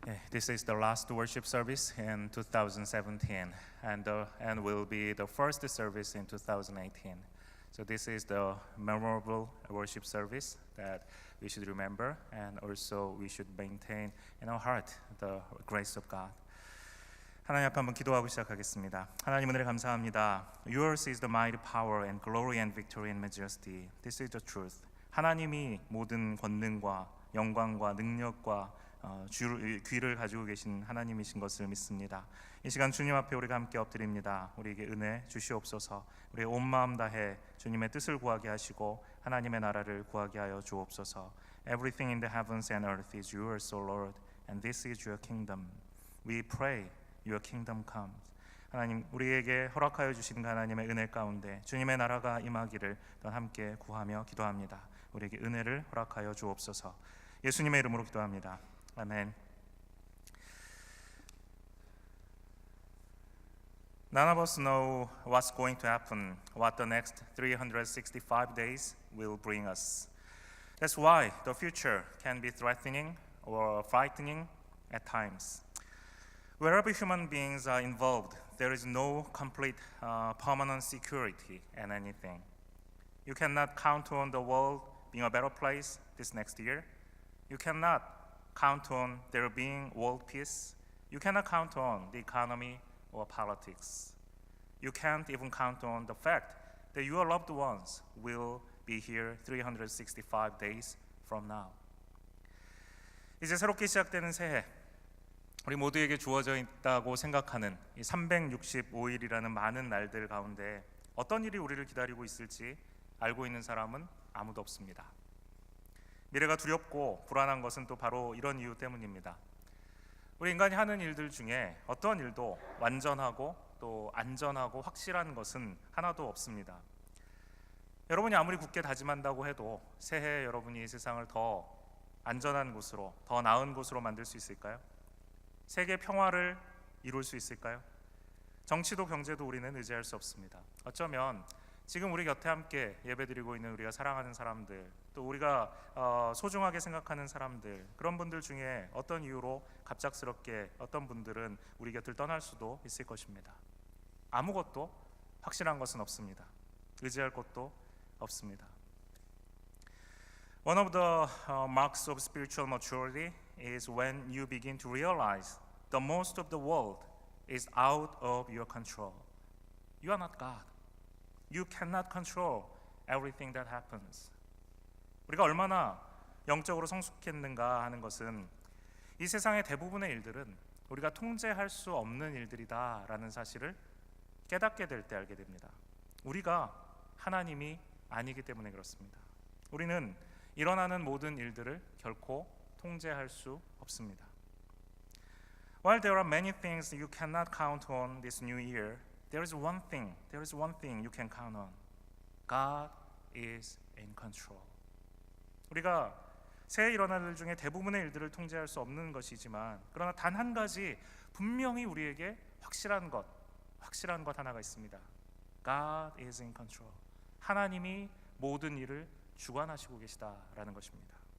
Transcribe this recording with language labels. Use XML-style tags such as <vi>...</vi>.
<en>This is the last worship service in 2017 and will be the first service in 2018. So this is the memorable worship service that we should remember, and also we should maintain in our heart the grace of God.</en> <ko>하나님 앞에 한번 기도하고 시작하겠습니다. 하나님 은혜를 감사합니다.</ko> <en>Yours is the mighty power and glory and victory and majesty. This is the truth.</en> <ko>하나님이 모든 권능과 영광과 능력과 귀를 가지고 계신 하나님이신 것을 믿습니다. 이 시간 주님 앞에 우리가 함께 엎드립니다. 우리에게 은혜 주시옵소서. 우리의 온 마음 다해 주님의 뜻을 구하게 하시고 하나님의 나라를 구하게 하여 주옵소서.</ko> <en>Everything in the heavens and earth is yours, O Lord, and this is your kingdom. We pray, your kingdom comes.</en> <ko>하나님, 우리에게 허락하여 주신 하나님의 은혜 가운데 주님의 나라가 임하기를 또 함께 구하며 기도합니다. 우리에게 은혜를 허락하여 주옵소서. 예수님의 이름으로 기도합니다. 아멘.</ko> <en>None of us know what's going to happen, what the next 365 days will bring us. That's why the future can be threatening or frightening at times. Wherever human beings are involved, there is no complete permanent security in anything. You cannot count on the world being a better place this next year. You cannot count on there being world peace. You cannot count on the economy or politics. You can't even count on the fact that your loved ones will be here 365 days from now.</en> <ko>이제 새롭게 시작되는 새해, 우리 모두에게 주어져 있다고 생각하는 이 365일이라는 많은 날들 가운데 어떤 일이 우리를 기다리고 있을지 알고 있는 사람은 아무도 없습니다. 미래가 두렵고 불안한 것은 또 바로 이런 이유 때문입니다. 우리 인간이 하는 일들 중에 어떤 일도 완전하고 또 안전하고 확실한 것은 하나도 없습니다. 여러분이 아무리 굳게 다짐한다고 해도 새해 여러분이 이 세상을 더 안전한 곳으로, 더 나은 곳으로 만들 수 있을까요? 세계 평화를 이룰 수 있을까요? 정치도 경제도 우리는 의지할 수 없습니다. 어쩌면 지금 우리 곁에 함께 예배드리고 있는 우리가 사랑하는 사람들, 또 우리가 소중하게 생각하는 사람들, 그런 분들 중에 어떤 이유로 갑작스럽게 어떤 분들은 우리 곁을 떠날 수도 있을 것입니다. 아무것도 확실한 것은 없습니다. 의지할 것도 없습니다.</ko> <en>One of the marks of spiritual maturity is when you begin to realize the most of the world is out of your control. You are not God. You cannot control everything that happens.</en> <ko>우리가 얼마나 영적으로 성숙했는가 하는 것은 이 세상의 대부분의 일들은 우리가 통제할 수 없는 일들이다라는 사실을 깨닫게 될 때 알게 됩니다. 우리가 하나님이 아니기 때문에 그렇습니다. 우리는 일어나는 모든 일들을 결코 통제할 수 없습니다.</ko> <en>While there are many things you cannot count on this new year, there is one thing you can count on. God is in control.</en> <ko>우리가 새해 일어날 일 중에 대부분의 일들을 통제할 수 없는 것이지만, 그러나 단 한 가지 분명히 우리에게 확실한 것 하나가 있습니다.</ko> <en>God is in control.</en> <ko>하나님이 모든 일을 주관하시고 계시다라는 것입니다.</ko>